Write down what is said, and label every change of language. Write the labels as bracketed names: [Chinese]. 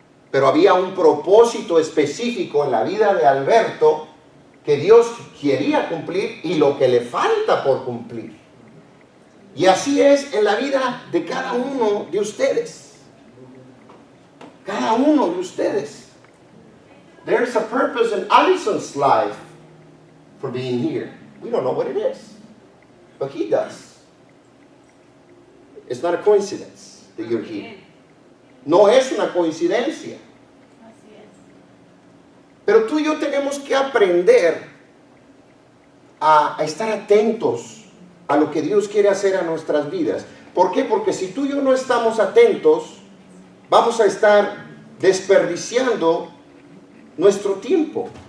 [Spanish] Pero había un propósito específico en la vida de Alberto que Dios quería cumplir y lo que le falta por cumplir. Y así es en la vida de cada uno de ustedes. Cada uno de ustedes. [English] There's a purpose in Allison's life for being here. We don't know what it is, but he does. It's not a coincidence that you're here. [Spanish] No es una coincidencia. Pero tú y yo tenemos que aprender a estar atentos a lo que Dios quiere hacer a nuestras vidas. ¿Por qué? Porque si tú y yo no estamos atentos, vamos a estar desperdiciando nuestro tiempo.